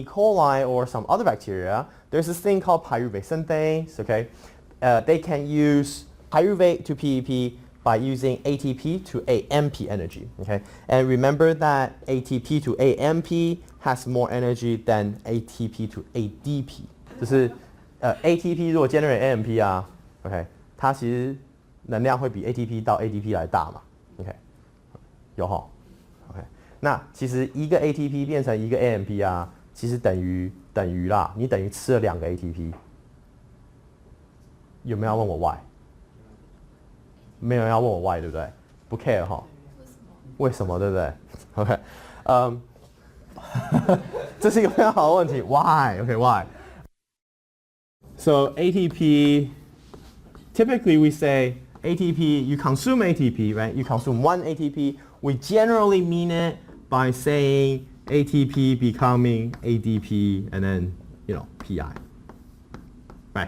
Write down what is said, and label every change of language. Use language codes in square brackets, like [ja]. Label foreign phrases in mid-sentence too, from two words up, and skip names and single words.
[en] coli or some other bacteria, there's this thing called pyruvate synthase. Okay. They can use pyruvate to PEP by using ATP to AMP energy. Okay. And remember that ATP to AMP has more energy than ATP to ADP. [zh] 就是 ATP 如果 generate AMP 啊 ，OK， 它其實能量会比 ATP 到 ADP 来大嘛 ，OK， 有齁 ，OK，那其實一個 ATP 變成一個 AMP 啊，其實等於啦，你等於吃了2個 ATP。有沒有要問我 why？ 沒有人要問我 why， 對不對？不 care 齁。為什麼？對不對 ？OK， 這是一個非常好的問題 ，why？ OK， why？ [en] So ATP, typically we say ATP, you consume ATP, right? You consume 1 ATP. We generally mean it by saying ATP becoming ADP and then, PI, right?